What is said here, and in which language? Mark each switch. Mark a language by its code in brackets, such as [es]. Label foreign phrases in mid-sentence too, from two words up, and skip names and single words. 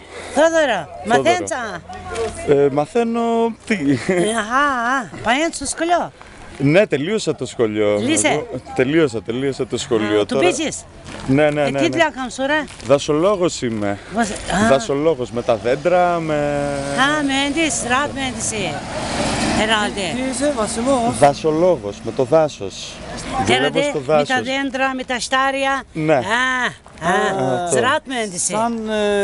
[el] Θόδωρο, μαθαίνεις. Μαθαίνω τι. Πάει στο σχολείο. Ναι, τελείωσα το σχολείο. Τελείωσε? Τελείωσα το σχολείο. Του πείζεις. Ναι. Τι δουλειά κάνεις τώρα? Δασολόγος είμαι. Δασολόγος με τα δέντρα, με... [tr] Mühendis, rahat mühendisi. Herhalde. Teyze Vasilo. [el] Δασολόγος, με το δάσος. Δουλεύω [tr] Herhalde [el] στο με τα δάσος. δέντρα, με τα στάρια. Ναι. [tr] Ziraat mühendisi. Sen